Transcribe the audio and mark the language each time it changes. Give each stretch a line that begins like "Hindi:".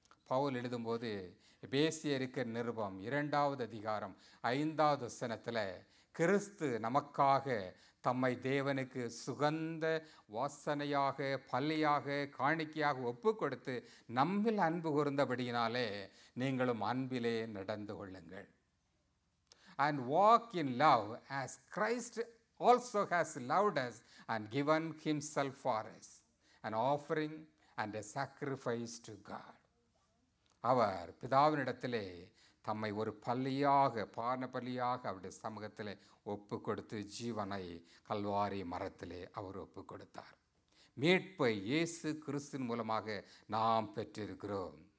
Tamil: பவுல் எழுதும்போது எபேசியருக்கு நிருபம் 2ஆவது அதிகாரம் 5வது வசனத்தில் கிறிஸ்து நமக்காக தம்மை தேவனுக்கு சுகந்த வாசனையாக பலியாக காணிக்கையாக ஒப்பு கொடுத்து நம்மில் அன்பு கூர்ந்தபடியினாலே நீங்களும் அன்பிலே நடந்து கொள்ளுங்கள்.
English: And walk in love as Christ also has loved us and given himself for us, an offering and a sacrifice to God.
Tamil: அவர் பிதாவினிடத்திலே தம்மை ஒரு பலியாக பான பலியாக அவருடைய சமூகத்திலே ஒப்பு கொடுத்து ஜீவனை கல்வாரி மரத்திலே அவர் ஒப்பு கொடுத்தார். மீட்பை இயேசு கிறிஸ்துவின் மூலமாக நாம் பெற்றிருக்கிறோம்.